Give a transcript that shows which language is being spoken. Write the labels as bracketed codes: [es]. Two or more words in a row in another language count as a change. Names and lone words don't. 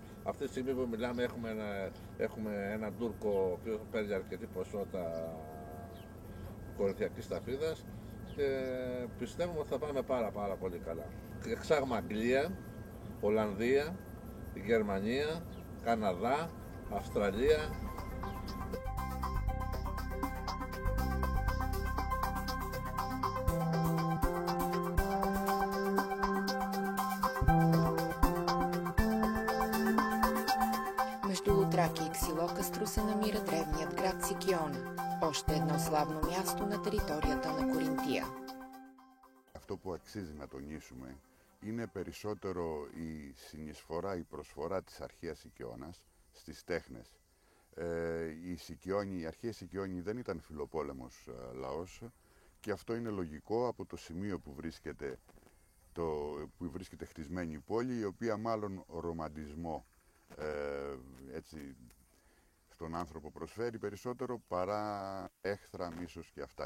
[el] Αυτή τη στιγμή που μιλάμε έχουμε ένα Τούρκο ο οποίος παίρνει αρκετή ποσότητα κορινθιακής ταφίδας και πιστεύουμε ότι θα πάμε πάρα πολύ καλά. Εξάγουμε Αγγλία, Ολλανδία, Γερμανία, Καναδά, Αυστραλία. [bg] Между Лутраки и Ксилокастро се намира древният град Сикиона, още едно славно място на територията на Коринтия. [el] Αυτό που αξίζει να τονίσουμε είναι περισσότερο η συνεισφορά, η προσφορά της αρχαίας Σικιώνας στις τέχνες. Η αρχαία Σικιώνη δεν ήταν φιλοπόλεμος λαός και αυτό είναι λογικό από το σημείο που βρίσκεται χτισμένη η πόλη, η οποία μάλλον ρομαντισμό έτσι, στον άνθρωπο προσφέρει περισσότερο παρά έχθρα, μίσος και αυτά.